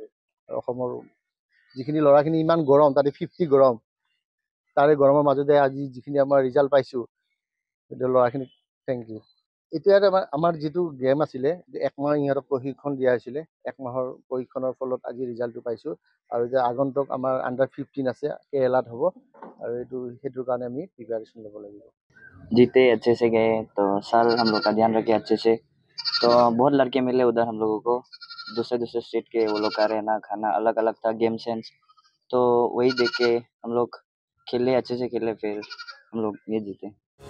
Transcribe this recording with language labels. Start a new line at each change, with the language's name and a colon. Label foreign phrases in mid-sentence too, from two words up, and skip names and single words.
Assamese: আৰু অসমৰ যিখিনি ল'ৰাখিনি ইমান গৰম, তাতে 50 গৰম, তাৰে গৰমৰ মাজতে আজি যিখিনি আমাৰ ৰিজাল্ট পাইছোঁ, সেইটো ল'ৰাখিনিক
English: thank you.
Assamese: এতিয়া আমাৰ যিটো গেম আছিলে, 1 মাহ ইহঁতক প্ৰশিক্ষণ দিয়া হৈছিলে, 1 মাহৰ প্ৰশিক্ষণৰ ফলত আজি ৰিজাল্টটো পাইছোঁ। আৰু এতিয়া আগন্তুক আমাৰ আণ্ডাৰ-15 আছে, কেৰেলাত হ'ব, আৰু সেইটোৰ কাৰণে আমি প্ৰিপাৰেশ্যন ল'ব লাগিব।
Hindi: जीते अच्छे से गए तो सर हम लोग का ध्यान रखे अच्छे से। तो बहुत लड़के मिले उधर हम लोगों को, दूसरे स्टेट के। वो लोग का रहना खाना अलग अलग था,
English: game sense.
Hindi: तो वही देख के हम लोग खेले, अच्छे से खेले, फिर हम लोग ये जीते।